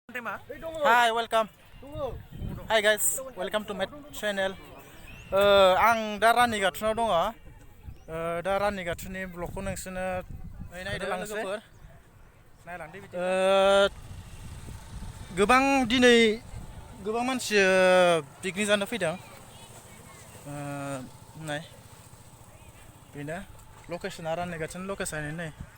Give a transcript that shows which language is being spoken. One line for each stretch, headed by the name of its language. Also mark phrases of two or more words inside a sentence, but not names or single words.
English: Hi, welcome. Hi guys, welcome to my channel.
Bodo: आं दा रानि गाथोनाव दङ। दा रानि गाथोननि ब्लगखौ नोंसोरनो नायलांनोसै। दिनै गोबां मानसि पिकनिक जानो फैदों। नाय बेनो लकेसना रानि गाथोननि लकेसना नै।